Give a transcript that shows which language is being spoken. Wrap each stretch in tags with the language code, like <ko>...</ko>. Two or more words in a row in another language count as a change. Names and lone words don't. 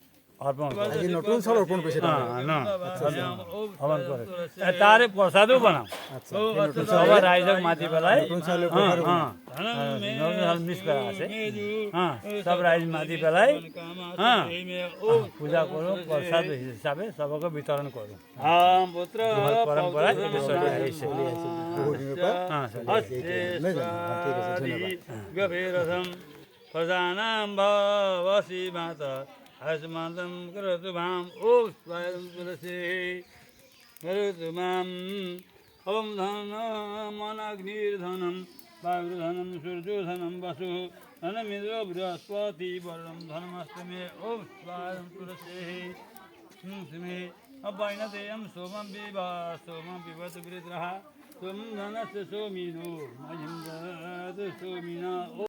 <as>তাৰে প্ৰসাদো বনাওঁ ৰাইজক মাতি পেলাই মিছ কৰা আছে চব ৰাইজ মাতি পেলাই পূজা কৰোঁ প্ৰসাদ হিচাপে চবকে বিতৰণ কৰোঁ পৰম্পৰা চলি আহিছে</as> <sa>প্ৰজানাম ভৱসি মাতা अस्मादं करोतु माम् ॐ स्वायं तुलसी करोतु माम् ॐ धनमनाग्निर्धनं वायुर्धनं सूर्योधनं वसुः धनमिन्द्रो बृहस्पति वरुणं धनमस्तु मे ॐ स्वायं तुलसी मे वैनतेयं सोमं पिबतु वृत्रः सोमं धनस्य सोमिनो मयं ददातु सोमिना</sa>